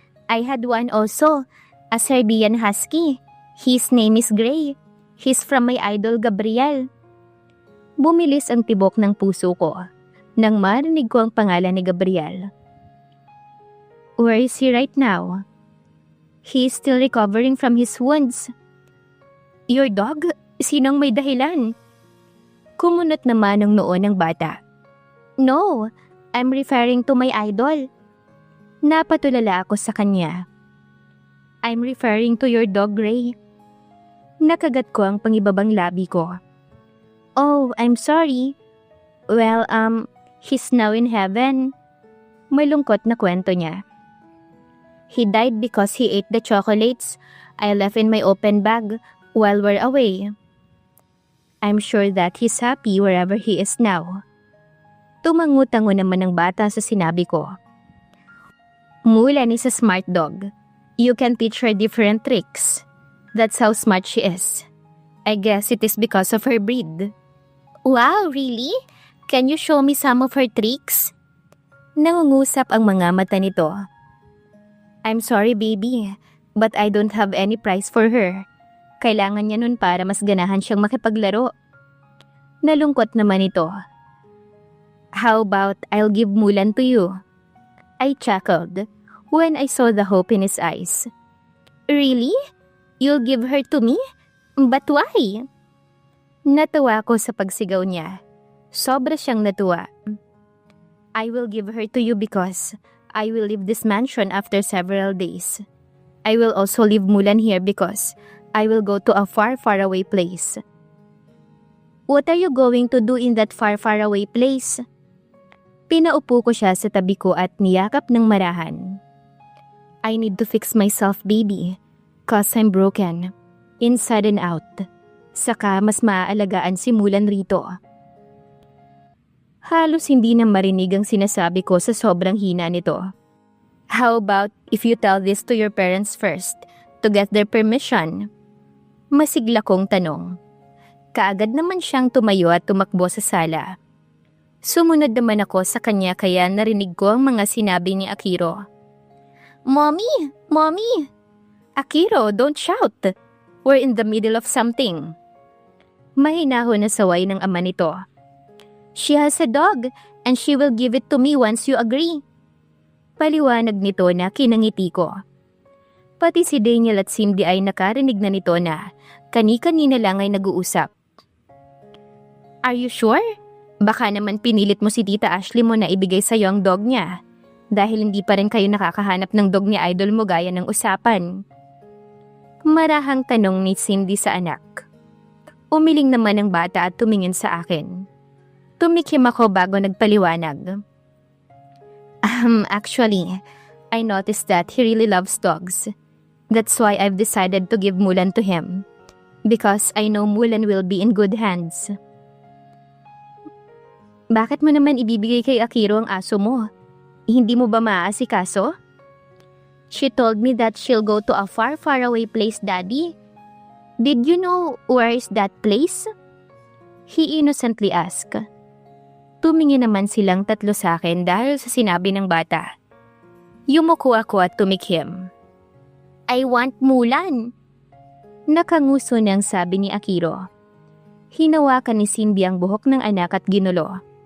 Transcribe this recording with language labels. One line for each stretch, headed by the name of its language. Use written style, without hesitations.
English: I had one also, a Serbian Husky. His name is Gray. He's from my idol Gabriel.
Filipino: Bumilis ang tibok ng puso ko nang marinig ko ang pangalan ni Gabriel.
English: Where is he right now? He is still recovering from his wounds. Your dog?
Filipino: Sinong may dahilan? Kumunot naman ang noo ng bata.
English: No, I'm referring to my idol.
Filipino: Napatulala ako sa kanya.
English: I'm referring to your dog, Gray.
Filipino: Nakagat ko ang pangibabang labi ko.
English: Oh, I'm sorry. Well, he's now in heaven.
Filipino: Malungkot na kwento niya.
English: He died because he ate the chocolates I left in my open bag while we're away. I'm sure that he's happy wherever he is now.
Filipino: Tumangutango naman ng bata sa sinabi ko.
English: Mulan is a smart dog. You can teach her different tricks. That's how smart she is. I guess it is because of her breed. Wow, really? Can you show me some of her tricks?
Filipino: Nangungusap ang mga mata nito.
English: I'm sorry, baby, but I don't have any prize for her.
Filipino: Kailangan niya nun para mas ganahan siyang makipaglaro. Nalungkot naman ito.
English: How about I'll give Mulan to you? I chuckled when I saw the hope in his eyes. Really? You'll give her to me? But why?
Filipino: Natuwa ko sa pagsigaw niya. Sobra siyang natuwa.
English: I will give her to you because I will leave this mansion after several days. I will also leave Mulan here because I will go to a far, far away place. What are you going to do in that far, far away place?
Filipino: Pinaupo ko siya sa tabi ko at niyakap ng marahan.
English: I need to fix myself, baby. Cause I'm broken. Inside and out.
Filipino: Saka mas maaalagaan si Mulan rito. Halos hindi na marinig ang sinasabi ko sa sobrang hina nito.
English: How about if you tell this to your parents first to get their permission?
Filipino: Masigla kong tanong. Kaagad naman siyang tumayo at tumakbo sa sala. Sumunod naman ako sa kanya kaya narinig ko ang mga sinabi ni Akiro.
English: Mommy! Mommy! Akiro, don't shout! We're in the middle of something.
Filipino: Mahinahon na saway ng ama nito.
English: She has a dog and she will give it to me once you agree.
Filipino: Paliwanag nito na kinangiti ko. Pati si Daniel at Cindy ay nakarinig na nito na kani-kanina lang ay nag-uusap.
English: Are you sure?
Filipino: Baka naman pinilit mo si Tita Ashley mo na ibigay sa'yo ang dog niya dahil hindi pa rin kayo nakakahanap ng dog ni idol mo gaya ng usapan. Marahang tanong ni Cindy sa anak. Umiling naman ang bata at tumingin sa akin. Tumikim ako bago nagpaliwanag.
English: Actually, I noticed that he really loves dogs. That's why I've decided to give Mulan to him. Because I know Mulan will be in good hands.
Filipino: Bakit mo naman ibibigay kay Akiro ang aso mo? Hindi mo ba maaasikaso?
English: She told me that she'll go to a far, far away place, Daddy. Did you know where is that place? He innocently asked.
Filipino: Tumingin naman silang tatlo sa akin dahil sa sinabi ng bata. Yumuko ako at tumikim.
English: I want Mulan.
Filipino: Nakanguso niyang sabi ni Akiro. Hinawakan ni Cindy ang buhok ng anak at ginulo.